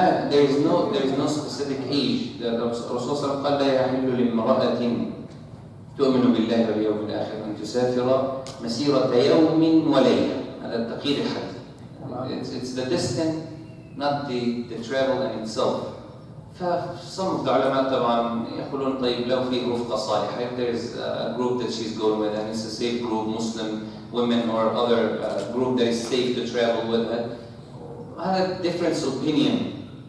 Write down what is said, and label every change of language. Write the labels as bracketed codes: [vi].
[en] there is no specific age. [ar] The Rasul قال لا يحل لامرأة تؤمن بالله واليوم الآخر أن تسافر مسيرة يوم وليلة. هذا التقييد الحديث. [en] It's the distance, not the travel in itself. Some of the ulama [ar] طبعا يقولون طيب لو في رفقة صالحة, [en] if there is a group that she's going with and it's a safe group, Muslim women or other group that is safe to travel with her, I had a different opinion.